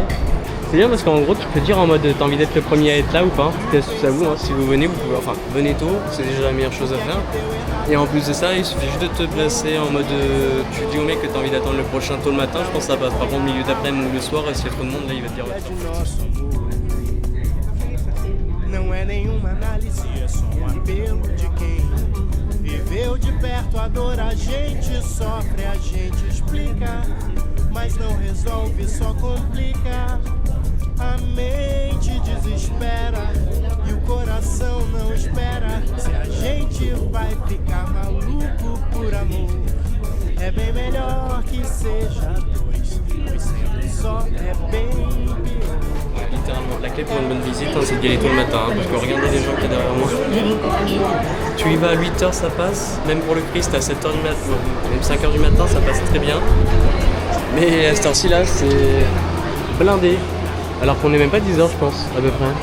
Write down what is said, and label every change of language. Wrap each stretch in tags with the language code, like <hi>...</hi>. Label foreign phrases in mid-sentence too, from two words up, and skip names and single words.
<fr>C'est bien parce qu'en gros tu peux dire en mode t'as envie d'être le premier à être là ou pas. C'est à vous, hein. Si vous venez, vous pouvez, enfin venez tôt, c'est déjà la meilleure chose à faire. Et en plus de ça, il suffit juste de te placer en mode tu dis au mec que t'as envie d'attendre le prochain tôt le matin, je pense que ça passe. Par contre milieu d'après-midi ou le soir, s'il y a trop de monde là il va te dire</fr> <pt>Não é nenhuma análise, é só apelo de quem viveu de perto a dor, a gente sofre, a gente explica, mas não resolve, só complica. A mente desespera e o coração não espera. Se a gente vai ficar maluco por amor, é bem melhor que seja dois, pois sendo só é bem pior.</pt> <fr>Littéralement, la clé pour une bonne visite, hein, c'est d'y aller tôt le matin, hein, parce que regardez les gens qui est derrière moi. Tu y vas à 8h, ça passe, même pour le Christ à 7h du matin, même 5h du matin, ça passe très bien. Mais à cette heure-ci là, c'est blindé, alors qu'on n'est même pas 10h je pense, à peu près.</fr>